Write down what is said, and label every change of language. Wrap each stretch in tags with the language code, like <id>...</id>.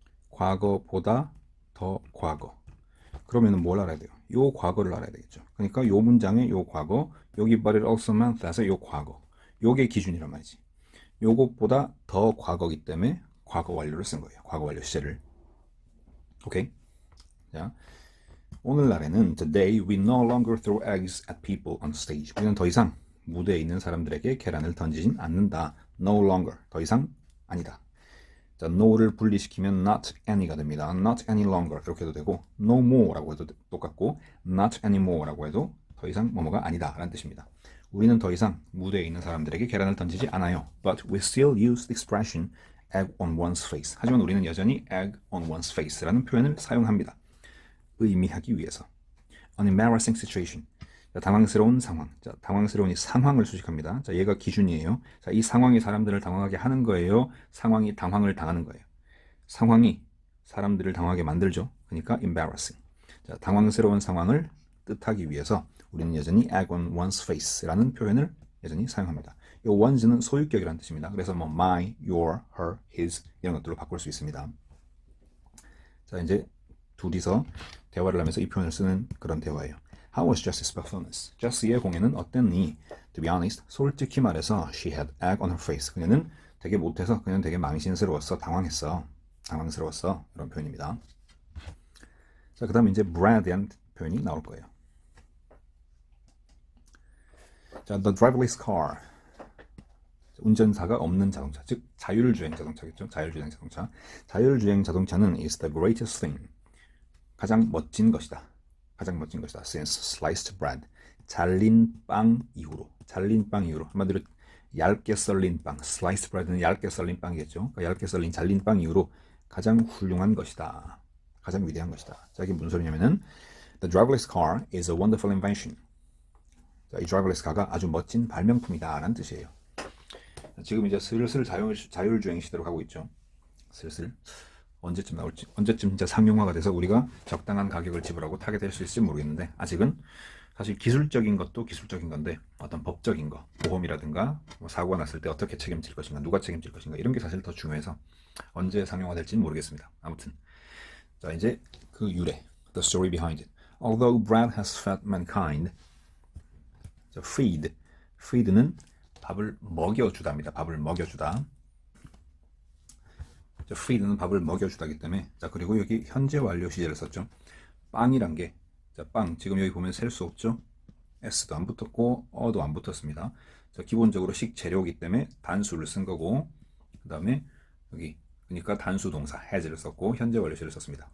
<ko>과거보다 더 과거. 그러면은 뭘 알아야 돼요? 요 과거를 알아야 되겠죠. 그러니까 요 문장의 요 과거, 여기</ko> <en>but it also meant that</en> <ko>에서 요 과거. 요게 기준이란 말이지. 요것보다 더 과거기 때문에 과거 완료를 쓴 거예요. 과거 완료 시제를. 오케이? 자, 오늘날에는</ko> <en>today we no longer throw eggs at people on stage.</en> <ko>우리는 더 이상 무대에 있는 사람들에게 계란을 던지진 않는다.</ko> <en>No longer.</en> <ko>더 이상 아니다. 자, no를 분리시키면 not any가 됩니다.</ko> <en>Not any longer</en> <ko>이렇게 해도 되고 no more라고 해도 똑같고 not anymore 라고 해도 더 이상 뭐뭐가 아니다 라는 뜻입니다. 우리는 더 이상 무대에 있는 사람들에게 계란을 던지지 않아요.</ko> <en>But we still use the expression egg on one's face.</en> <ko>하지만 우리는 여전히</ko> <en>egg on one's face</en> <ko>라는 표현을 사용합니다. 의미하기 위해서.</ko> <en>An embarrassing situation.</en> <ko>자, 당황스러운 상황. 자, 당황스러운 이 상황을 수식합니다. 자, 얘가 기준이에요. 자, 이 상황이 사람들을 당황하게 하는 거예요. 상황이 당황을 당하는 거예요. 상황이 사람들을 당황하게 만들죠. 그러니까 embarrassing. 자, 당황스러운 상황을 뜻하기 위해서 우리는 여전히</ko> <en>egg on one's face</en> <ko>라는 표현을 여전히 사용합니다. 이 one's는 소유격이라는 뜻입니다. 그래서 뭐 my, your, her, his 이런 것들로 바꿀 수 있습니다. 자, 이제 둘이서 대화를 하면서 이 표현을 쓰는 그런 대화예요.</ko> <en>How was Jessie's performance?</en> <ko>Jessie의 공연은 어땠니?</ko> <en>To be honest,</en> <ko>솔직히 말해서</ko> <en>she had egg on her face.</en> <ko>그녀는 되게 못해서 그녀는 되게 망신스러웠어. 당황스러웠어. 이런 표현입니다. 자, 그 다음에 이제 brad이라는 표현이 나올 거예요.</ko> <en>자, the driverless car.</en> <ko>운전사가 없는 자동차, 즉 자율주행 자동차겠죠. 자율주행 자동차. 자율주행 자동차는</ko> <en>is the greatest thing.</en> <ko>가장 멋진 것이다.</ko> <en>Since sliced bread.</en> <ko>잘린 빵 이후로. 한마디로 얇게 썰린 빵. sliced bread는 얇게 썰린 빵이겠죠. 그러니까 얇게 썰린 잘린 빵 이후로 가장 훌륭한 것이다. 가장 위대한 것이다. 자, 이게 무슨 소리냐면은</ko> <en>The driverless car is a wonderful invention.</en> <ko>자, 이 driverless car가 아주 멋진 발명품이다 라는 뜻이에요. 지금 이제 슬슬 자율주행 시대로 가고 있죠. 슬슬 언제쯤 나올지, 언제쯤 진짜 상용화가 돼서 우리가 적당한 가격을 지불하고 타게 될 수 있을지 모르겠는데, 아직은 사실 기술적인 것도 기술적인 건데 어떤 법적인 거, 보험이라든가 뭐 사고가 났을 때 어떻게 책임질 것인가, 누가 책임질 것인가 이런 게 사실 더 중요해서 언제 상용화 될지는 모르겠습니다. 아무튼 자, 이제 그 유래,</ko> <en>the story behind it. Although bread has fed mankind,</en> <ko>자, feed는 밥을 먹여주다입니다. 밥을 먹여주다. 자, feed는 밥을 먹여주다기 때문에, 자, 그리고 여기 현재 완료 시제를 썼죠. 빵이란 게, 자, 빵 지금 여기 보면 셀 수 없죠. s도 안 붙었고 어도 안 붙었습니다. 자, 기본적으로 식재료이기 때문에 단수를 쓴 거고, 그 다음에 여기 그러니까 단수 동사 has를 썼고 현재 완료시를 썼습니다.</ko>